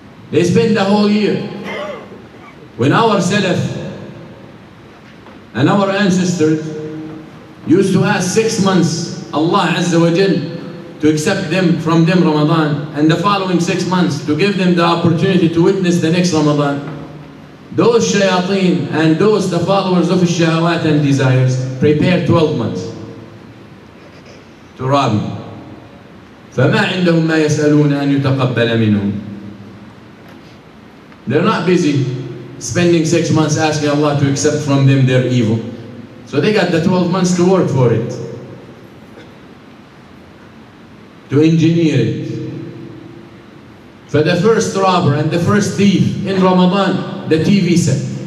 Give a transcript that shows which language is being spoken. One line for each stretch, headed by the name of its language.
English: They spend the whole year. When our Salaf and our ancestors used to ask 6 months Allah Azza wa Jal to accept from them Ramadan, and the following 6 months to give them the opportunity to witness the next Ramadan, those shayateen and those the followers of shahawat and desires prepare 12 months to rob you.
Arabic: فما عندهم ما يسألون أن يتقبل منهم.
English: They're not busy spending 6 months asking Allah to accept from them their evil. So they got the 12 months to work for it, to engineer it. For the first robber and the first thief in Ramadan, the TV set.